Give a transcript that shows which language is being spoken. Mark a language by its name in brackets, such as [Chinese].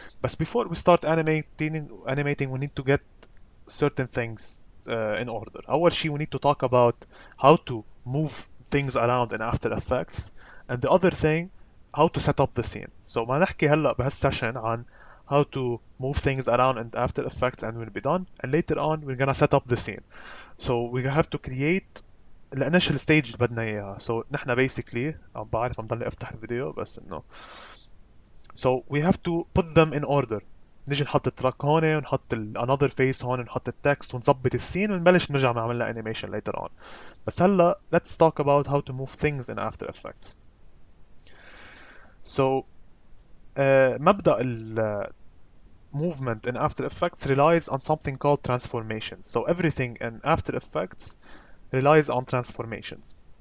[English] But before we start animating, we need to get certain things in order. [Arabic] أول شيء [English] we need to talk about how to move things around in After Effects, and the other thing how to set up the scene. So [Arabic] ما نحكي هلا بهالسيشن عن [English] how to move things around in After Effects and we'll be done, and later on we're gonna set up the scene. So we have to create [Arabic] الانيشال ستيج اللي بدنا اياها. So نحن basically عم بعرف عم ضلني افتح الفيديو بس انه [English] So we have to put them in order. [Arabic] نيجي نحط التراك هون ونحط [English] another face [Arabic] هون ونحط التكست ونظبط السين ونبلش نرجع نعمل لها [English] animation later on. [Arabic] بس هلا [English] let's talk about how to move things in After Effects. So [Arabic] مبدأ [English] movement in After Effects relies on something called transformation. So everything in After Effects relies on transformations.